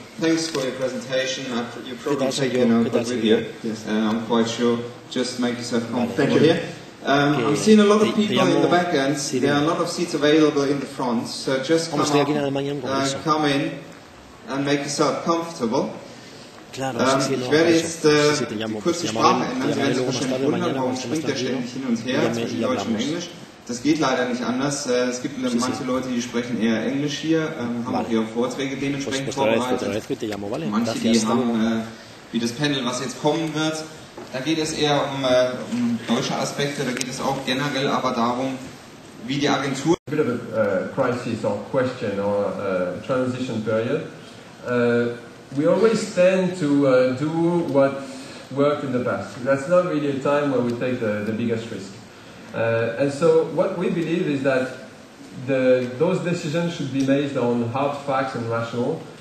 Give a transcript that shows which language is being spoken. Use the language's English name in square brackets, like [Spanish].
[English] Thanks for your presentation. You probably take your notebook with you. Yes. I'm quite sure. Just make yourself comfortable here. I'm seeing a lot of people in the back end. There are a lot of seats available in the front. So just come in and make yourself comfortable. [German] Ich werde jetzt kurz die Sprache ändern. Sie werden sich wahrscheinlich wundern, warum springt der ständig hin und her zwischen Deutsch und Englisch. Das geht leider nicht anders. Es gibt manche Leute, die sprechen eher Englisch hier, haben auch ihre Vorträge dementsprechend vorbereitet. Manche, die haben, wie das Panel, was jetzt kommen wird, da geht es eher um deutsche Aspekte, da geht es auch generell aber darum, wie die Agentur... [English] A bit of a crisis or question or a transition period. We always tend to do what worked in the past. That's not really a time where we take the biggest risk. And so what we believe is that those decisions should be based on hard facts and rational.